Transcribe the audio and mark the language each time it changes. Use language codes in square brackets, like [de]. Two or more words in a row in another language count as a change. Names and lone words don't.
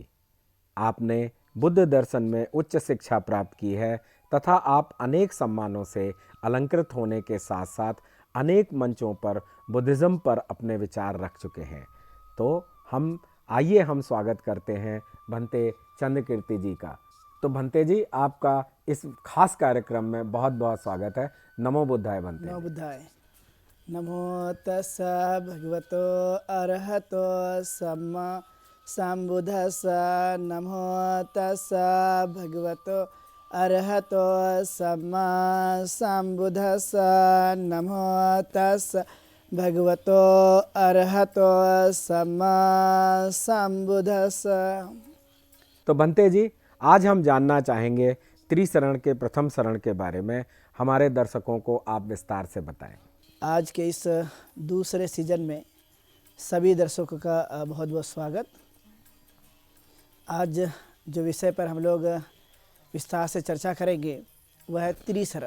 [hi] आपने बुद्ध दर्शन में उच्च शिक्षा प्राप्त की है तथा आप अनेक सम्मानों से अलंकृत होने के साथ साथ अनेक मंचों पर बुद्धिज़्म पर अपने विचार रख चुके हैं। तो हम स्वागत करते हैं भंते चंद्रकीर्ति जी का। तो भंते जी, आपका इस खास कार्यक्रम में बहुत बहुत स्वागत है। [pi] नमो बुद्धाय भंते। नमो बुद्धाय। नमो तस्सा भगवतो अरहतो सम्मा सम्बुद्धस्सा। नमो तस्सा भगवतो अरहतो सम्मा सम्बुद्धस्सा। नमो तस्सा भगवतो अरहतो सम्मा सम्बुद्धस्सा। [hi] तो भंते जी, आज हम जानना चाहेंगे त्रिशरण के प्रथम शरण के बारे में। हमारे दर्शकों को आप विस्तार से बताएं। आज के इस दूसरे सीजन में सभी दर्शकों का बहुत बहुत स्वागत। आज जो विषय पर हम लोग विस्तार से चर्चा करेंगे वह है त्रिशरण।